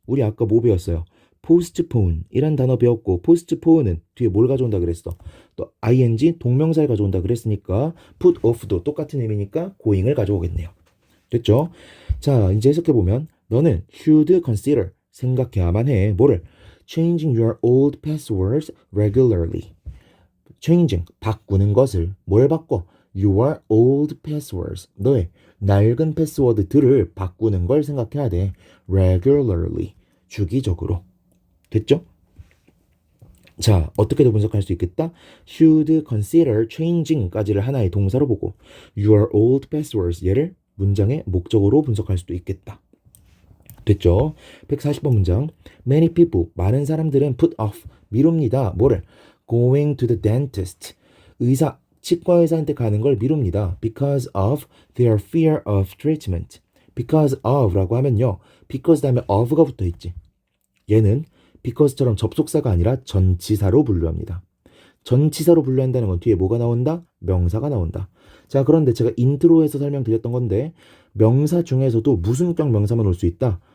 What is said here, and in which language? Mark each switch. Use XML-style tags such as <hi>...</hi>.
<ko>우리 아까 뭐 배웠어요? postpone 이란 단어 배웠고 postpone은 뒤에 뭘 가져온다 그랬어? 또 ing 동명사를 가져온다 그랬으니까 put off도 똑같은 의미니까 going을 가져오겠네요. 됐죠? 자, 이제 해석해보면 너는</ko> <en>should consider</en> <ko>생각해야만 해. 뭐를?</ko> <en>changing your old passwords regularly.</en> <ko>changing 바꾸는 것을 뭘 바꿔?</ko> <en>your old passwords</en> <ko>너의 낡은 패스워드들을 바꾸는 걸 생각해야 돼. regularly 주기적으로. 됐죠? 자, 어떻게 더 분석할 수 있겠다?</ko> <en>should consider changing</en> <ko>까지를 하나의 동사로 보고 your old passwords 얘를 문장의 목적어로 분석할 수도 있겠다. 됐죠? 140번 문장.</ko> <en>Many people,</en> <ko>많은 사람들은</ko> <en>put off,</en> <ko>미룹니다. 뭐를?</ko> <en>Going to the dentist.</en> <ko>치과 의사한테 가는 걸 미룹니다.</ko> <en>Because of their fear of treatment.</en> <ko>Because of라고 하면요. because 다음에 of가 붙어 있지. 얘는 because처럼 접속사가 아니라 전치사로 분류합니다. 전치사로 분류한다는 건 뒤에 뭐가 나온다? 명사가 나온다. 자, 그런데 제가 인트로에서 설명드렸던 건데 명사 중에서도 무슨격 명사만 올 수 있다?</ko>